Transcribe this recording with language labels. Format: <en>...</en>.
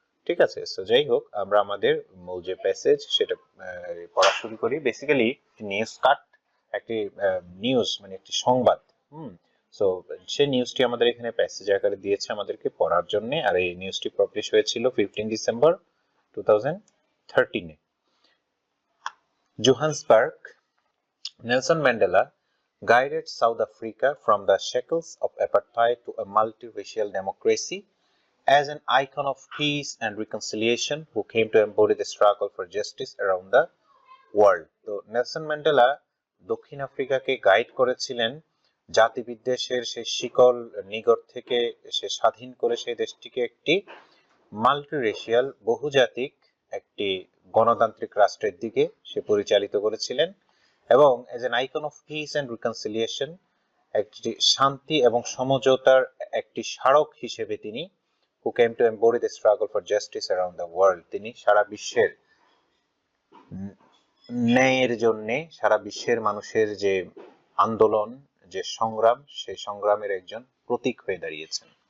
<bn>ঠিক আছে, সো যাই হোক, আমরা আমাদের মূল যে প্যাসেজ সেটা পড়া শুরু করি। বেসিক্যালি নিউজ কাট, একটি নিউজ মানে একটি সংবাদ। সো সেই নিউজটি আমাদের এখানে প্যাসেজ আকারে দিয়েছে আমাদেরকে পড়ার জন্য, আর এই নিউজটি পাবলিশ হয়েছিল 15 December 2013 A.</bn> <en>Johannesburg, Nelson Mandela guided South Africa from the shackles of apartheid to a multiracial democracy as an icon of peace and reconciliation who came to embody the struggle for justice around the world.</en> <bn>তো Nelson Mandela দক্ষিণ আফ্রিকাকে guide করেছিলেন জাতিবিদ্বেষের সেই শিকল নিগড় থেকে সে স্বাধীন করে সেই দেশটিকে একটি মাল্টিরেশিয়াল বহুজাতিক একটি গণতান্ত্রিক রাষ্ট্রের দিকে সে পরিচালিত করেছিলেন, এবং</bn> <en>as an icon of peace and reconciliation,</en> <bn>একটি শান্তি এবং সমঝোতার একটি স্মারক হিসেবে তিনি</bn> <en>who came to embody the struggle for justice around the world,</en> <bn>তিনি সারা বিশ্বের ন্যায়ের জন্য, সারা বিশ্বের মানুষের যে আন্দোলন, যে সংগ্রাম, সেই সংগ্রামের একজন প্রতীক হয়ে দাঁড়িয়েছেন।</bn>